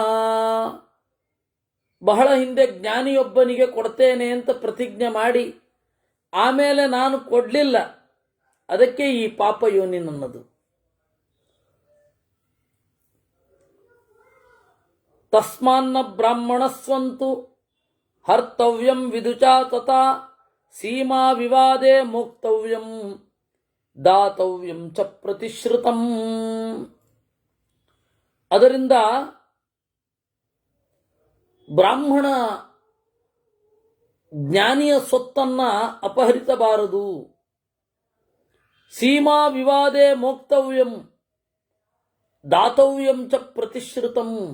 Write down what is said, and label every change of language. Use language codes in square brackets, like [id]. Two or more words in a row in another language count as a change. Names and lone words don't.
[kn] ಬಹಳ ಹಿಂದೆ ಜ್ಞಾನಿಯೊಬ್ಬನಿಗೆ ಕೊಡ್ತೇನೆ ಅಂತ ಪ್ರತಿಜ್ಞೆ ಮಾಡಿ ಆಮೇಲೆ ನಾನು ಕೊಡ್ಲಿಲ್ಲ, ಅದಕ್ಕೆ ಈ ಪಾಪ ಯೋನಿ ನನ್ನದು. [sa] ತಸ್ಮಾನ್ನ ಬ್ರಾಹ್ಮಣಸ್ವಂತು ಹರ್ತವ್ಯಂ ವಿದುಚಾ ತಥಾ ಸೀಮಾ ವಿವಾದೇ ಮೋಕ್ತವ್ಯಂ ದಾತವ್ಯಂ ಚ ಪ್ರತಿಶ್ರುತಂ. [kn] ಅದರಿಂದ ಬ್ರಾಹ್ಮಣ ಜ್ಞಾನಿಯ ಸೊತ್ತನ್ನ ಅಪಹರಿಸಬಾರದು. [sa] ಸೀಮಾ ವಿವಾದೇ ಮೋಕ್ತವ್ಯಂ ದಾತವ್ಯಂ ಚ ಪ್ರತಿಶ್ರುತಂ.